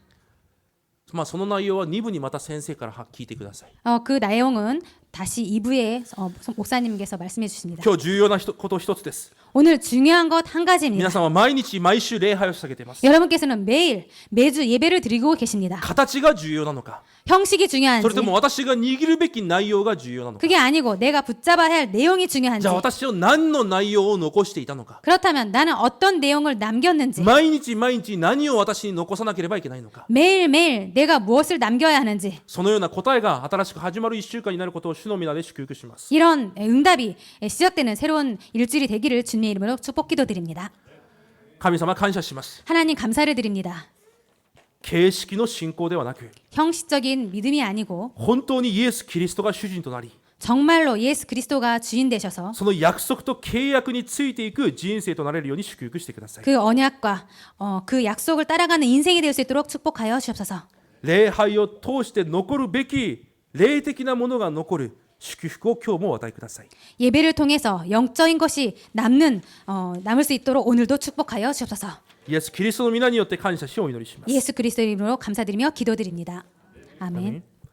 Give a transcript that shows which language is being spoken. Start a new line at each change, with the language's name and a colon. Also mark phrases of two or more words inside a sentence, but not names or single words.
Japanese: その内容は2部にまた先生から聞いてください
Korean: 그 내용은 다시 2부에 목사님께서 말씀해 주십니다
Japanese: 今日重要なこと一つです
Korean: 오늘 중요한 것 한 가지입니다
Japanese: 皆さんは毎日毎週礼拝を捧げています
Korean: 여러분께서는 매주 예배를 드리고 계십니다
Japanese: 形が重要なのか
Korean: 형식이
Japanese: それ
Korean: 중요한지
Japanese: とも私が握るべき内容が重要なのか
Korean: 그게 아니고 내가 붙잡아야 할 내용이
Japanese: じ
Korean: 중요한지
Japanese: ゃあ私は何の内容を残していたのか
Korean: 그렇다면 나는 어떤 내용을 남겼는지
Japanese: 毎日毎日何を私に残さなければいけないのか
Korean: 매일매일 내가 무엇을 남겨야 하는지
Japanese: そのような答えが新しく始まる1週間になることを主の皆で祝福します
Korean: 이런 응답이 시작되는 새로운 일주일이 되기를 주님의 이름으로 축복 기도드립니다
Japanese: 神様感謝します
Korean: 하나님 감사를 드립니다
Japanese: 形式の信仰ではなく
Korean: 형식적인 믿음이 아니고
Japanese: 本当にイエス・キリストが主人となり
Korean: 정말로 예수 그리스도가 주인 되셔서
Japanese: その約束と契約についていく人生となれるように祝福してください
Korean: 그 언약과 그 약속을 따라가는 인생이 될 수 있도록 축복하여 주옵소서
Japanese: 礼拝を通して残るべき霊的なものが残る祝福を今日もお与えください
Korean: 예배를 통해서 영적인 것이 남을 수 있도록 오늘도 축복하여 주옵소서
Japanese: イエス・キリストの皆によって感謝しお祈りします
Korean: 예수 그리스도 이름으로 감사드리며 기도드립니다 아멘.